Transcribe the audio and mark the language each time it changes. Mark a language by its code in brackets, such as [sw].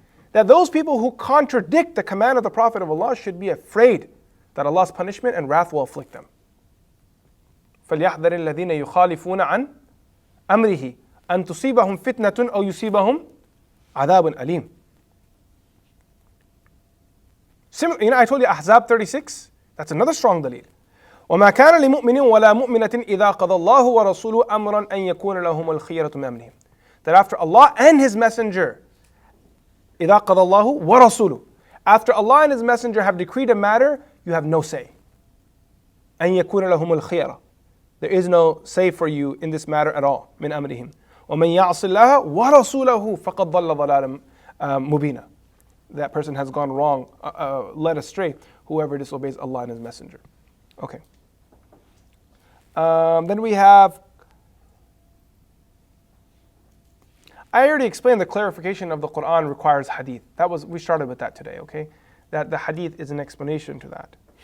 [en] That those people who contradict the command of the Prophet of Allah should be afraid that Allah's punishment and wrath will afflict them. [ar] فَلْيَحْذَرِ الَّذِينَ يُخَالِفُونَ عَنْ أَمْرِهِ أَن تُصِيبَهُمْ فِتْنَةٌ أَوْ يُصِيبَهُمْ عَذَابٌ أَلِيمٌ. [en] I told you Ahzab 36, that's another strong dalil. [ar] وما كان لمؤمن ولا مؤمنة إذا قضى الله ورسوله أمرا أن يكون لهم الخيرة من أمرهم. [en] That after Allah and His Messenger, [ar] إذا قضى الله ورسوله, [en] after Allah and His Messenger have decreed a matter, you have no say. [ar] أن يكون لهم الخيرة. [en] There is no say for you in this matter at all. [ar] من أمرهم. ومن يعص الله ورسوله فقد ضل ضلالا مبينا. [en] That person has gone wrong, led astray, whoever disobeys Allah and His Messenger. Okay. Then we have, I already explained the clarification of the Quran requires hadith. We started with that today, okay? That the hadith is an explanation to that.